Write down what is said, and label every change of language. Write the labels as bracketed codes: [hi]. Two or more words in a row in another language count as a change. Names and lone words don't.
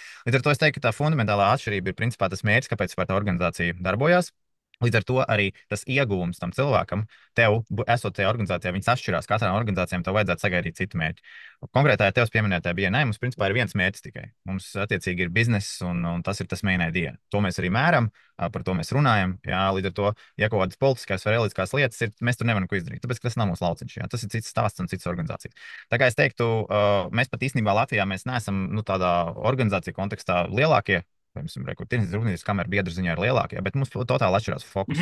[lv] Līdz ar to es teiktu, ka tā fundamentālā atšķirība ir principā tas mērķis, kāpēc tā organizācija darbojas. Līdz ar to arī tas iegūms tam cilvēkam, tev, esot tajā organizācijā, viņas atšķirās. Katrā no organizācijām tev vajadzētu sagaidīt citu mērķi. Konkrētajā tevis pieminētajā BNI mums principā ir viens mērķis tikai. Mums attiecīgi ir bizness, un tas ir tas [en] main idea. [lv] To mēs arī mēram, par to mēs runājam. Jā, līdz ar to, ja kaut kādas politiskās vai reliģiskās lietas ir, mēs tur nevaram ko izdarīt. Tāpēc, ka tas nav mūsu lauciņš. Jā. Tas ir cits stāsts un cits organizācijas. Tā kā es teiktu, mēs pat īstenībā Latvijā mēs neesam tādā organizāciju kontekstā lielākie. Piemēram, Tirdzniecības rūpniecības kamera biedru ziņā ir lielākā, bet mums totāli atšķirās fokus.